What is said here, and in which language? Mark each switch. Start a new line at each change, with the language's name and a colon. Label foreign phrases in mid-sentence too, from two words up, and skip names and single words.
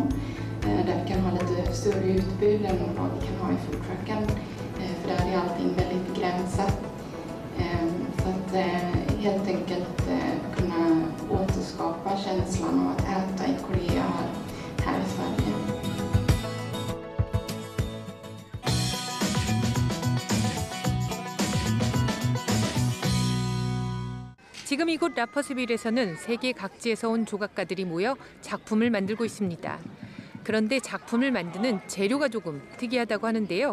Swedish: Där vi kan ha lite större utbud än vad vi kan ha i foodtrucken. För där är allting väldigt begränsat. Så att helt enkelt kunna återskapa känslan av att äta i Korea här i Sverige.
Korean: 지금 이곳 라퍼스빌에서는 세계 각지에서 온 조각가들이 모여 작품을 만들고 있습니다. 그런데 작품을 만드는 재료가 조금 특이하다고 하는데요.